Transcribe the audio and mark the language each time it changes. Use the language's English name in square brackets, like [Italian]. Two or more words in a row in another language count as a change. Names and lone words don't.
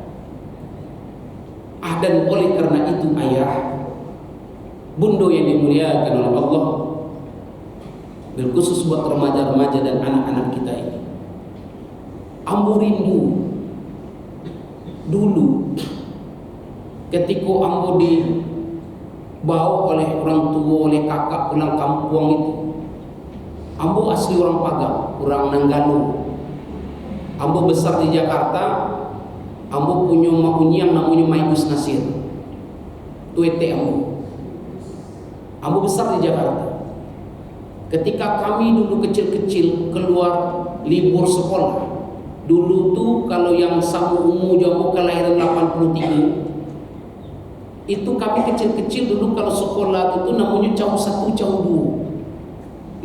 [Indonesian] Dan oleh karena itu ayah, bundo yang dimuliakan oleh Allah, berkhusus buat remaja-remaja dan anak-anak kita ini, ambo rindu dulu ketika ambo dibawa oleh orang tua, oleh kakak pulang kampung itu. Ambo asli orang Pagang, orang Nanggalo. Ambo besar di Jakarta. Ambo punya mak unyang namanya Maikus Nasir. Tuete ambo. Ambo besar di Jakarta. Ketika kami dulu kecil-kecil keluar libur sekolah, dulu tuh kalau yang sama umur jauh kelahiran 83, itu kami kecil-kecil dulu kalau sekolah itu namanya caw 1 caw 2.